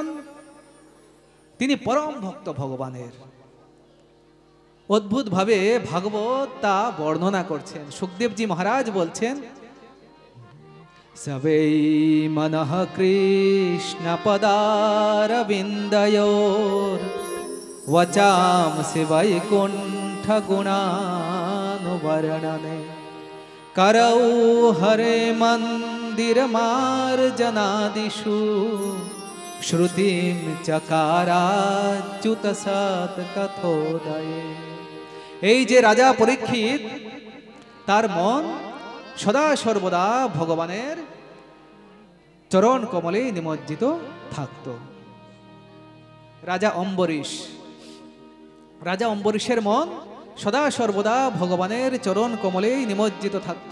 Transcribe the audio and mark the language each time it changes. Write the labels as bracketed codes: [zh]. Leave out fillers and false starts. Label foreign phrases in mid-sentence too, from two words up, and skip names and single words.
[bn] তিনি পরম ভক্ত ভগবানের। অদ্ভুত ভাবে ভাগবত তা বর্ণনা করছেন। সুখদেবজি মহারাজ বলছেন [sa] সবেই মনঃ কৃষ্ণ পদারবিন্দয়োর वचांसि वैकुंठ गुणानुवर्णने करौ हरे मंदिर मार्जनादिषु श्रुतिं चकाराच्युत सत कथोदये। [bn] এই যে রাজা পরীক্ষিত, তার মন সদা সর্বদা ভগবানের চরণ কমলে নিমজ্জিত থাকত। রাজা অম্বরীশ, রাজা অম্বরীশের মন সদা সর্বদা ভগবানের চরণ কমলেই নিমজ্জিত থাকত।